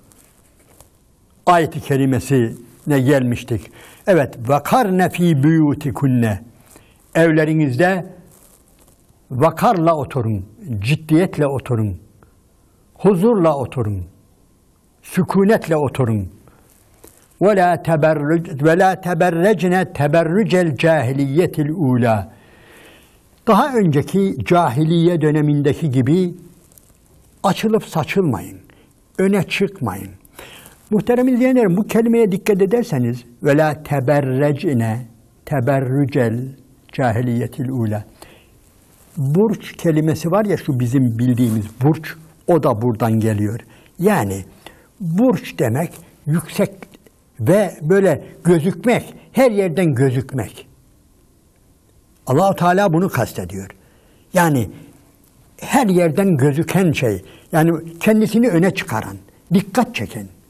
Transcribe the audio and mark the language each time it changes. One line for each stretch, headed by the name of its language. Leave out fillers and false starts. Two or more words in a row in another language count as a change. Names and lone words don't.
Turkish: Ayet-i kerimesine gelmiştik. Evet,
Arabic: وقرن في بيوتكن,
Turkish: evlerinizde vakarla oturun, ciddiyetle oturun, huzurla oturun, sükunetle oturun.
Arabic: وَلَا تَبَرَّجْنَ تَبَرُّجَ الْجَاهِلِيَّةِ الْعُولَى.
Turkish: Daha önceki cahiliye dönemindeki gibi açılıp saçılmayın, öne çıkmayın. Muhterem izleyenlerim, bu kelimeye dikkat ederseniz
Arabic: وَلَا تَبَرَّجْنَ تَبَرُّجَ الْجَاهِلِيَّةِ الْعُولَى.
Turkish: Burç kelimesi var ya, şu bizim bildiğimiz burç, o da buradan geliyor. Yani burç demek yüksek ve böyle gözükmek, her yerden gözükmek. Allah-u Teala bunu kastediyor. Yani her yerden gözüken şey, yani kendisini öne çıkaran, dikkat çeken.